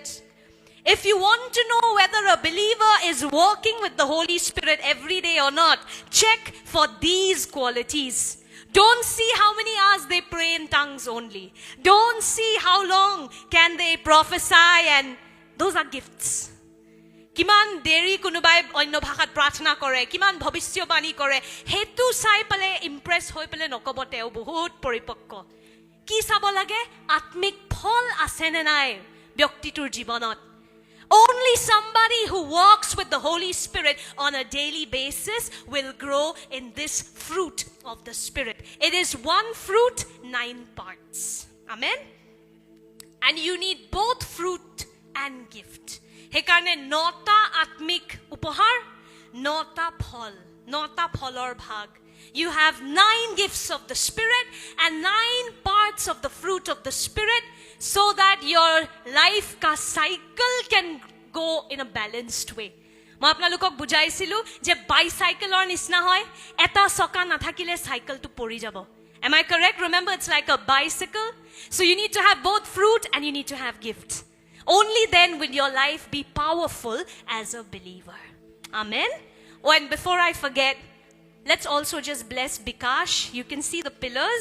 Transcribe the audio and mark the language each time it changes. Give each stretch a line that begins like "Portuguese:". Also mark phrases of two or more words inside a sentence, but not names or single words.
English: If you want to know whether a believer is walking with the Holy Spirit every day or not, check for these qualities. Don't see how many hours they pray in tongues only. Don't see how long can they prophesy, and those are gifts.
Assamese: কিমান দেৰি কোনোবাই অন্য ভাষাত প্ৰাৰ্থনা কৰে কিমান ভৱিষ্যবাণী কৰে হেতু চাই পেলে ইমপ্ৰেছ হৈ পেলে নকব তেও বহুত পৰিপক্ক কি চাব লাগে আত্মিক ফল আছে নে নাই ব্যক্তিটোৰ জীৱনত
English: Only somebody who walks with the Holy Spirit on a daily basis will grow in this fruit of the Spirit. It is one fruit, 9 parts. Amen? And you need both fruit and gift.
Assamese: সেইকাৰণে ন'টা আত্মিক উপহাৰ, ন'টা ফলৰ ভাগ.
English: You have 9 gifts of the Spirit and 9 parts of the fruit of the Spirit so that your life ka cycle can go in a balanced way.
Assamese: মই আপোনালোকক বুজাইছিলো যে বাইসাইকেলৰ নিচিনা হয় এটা চকা নাথাকিলে সাইকেলটো পৰি যাব
English: Am I correct? Remember, it's like a bicycle. So you need to have both fruit and you need to have gifts. Only then will your life be powerful as a believer. Amen? Oh, and before I forget, let's also just bless Bikash. You can see the pillars.